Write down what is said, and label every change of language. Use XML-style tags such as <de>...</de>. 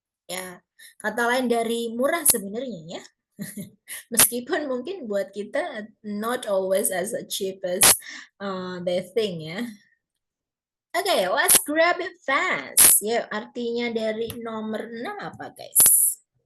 <id>Ya, kata lain dari murah sebenarnya ya. Meskipun mungkin buat kita</id> <en>not always as cheap as they think ya. Oke, let's grab it fast.</en> <id>Ya, artinya dari nomor 6 apa guys?</id>